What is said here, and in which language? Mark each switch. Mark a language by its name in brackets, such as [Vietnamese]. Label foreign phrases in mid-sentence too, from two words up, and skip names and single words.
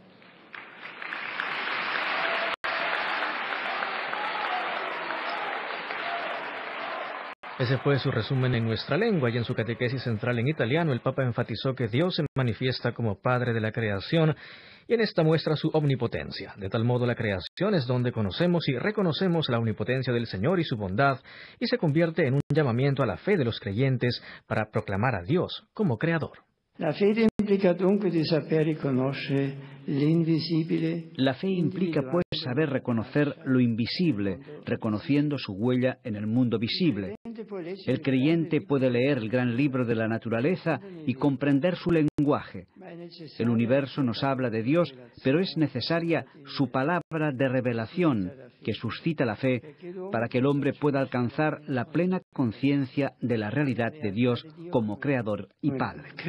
[Spanish] Ese fue su resumen en nuestra lengua, y en su catequesis central en italiano el Papa enfatizó que Dios se manifiesta como Padre de la creación y en esta muestra su omnipotencia. De tal modo la creación es donde conocemos y reconocemos la omnipotencia del Señor y su bondad, y se convierte en un llamamiento a la fe de los creyentes para proclamar a Dios como Creador. [Italian] La fede implica dunque di saper riconoscere l'invisibile. [Spanish] La fe implica, pues, saber reconocer lo invisible, reconociendo su huella en el mundo visible. El creyente puede leer el gran libro de la naturaleza y comprender su lenguaje. El universo nos habla de Dios, pero es necesaria su palabra de revelación, que suscita la fe, para que el hombre pueda alcanzar la plena conciencia de la realidad de Dios como Creador y Padre.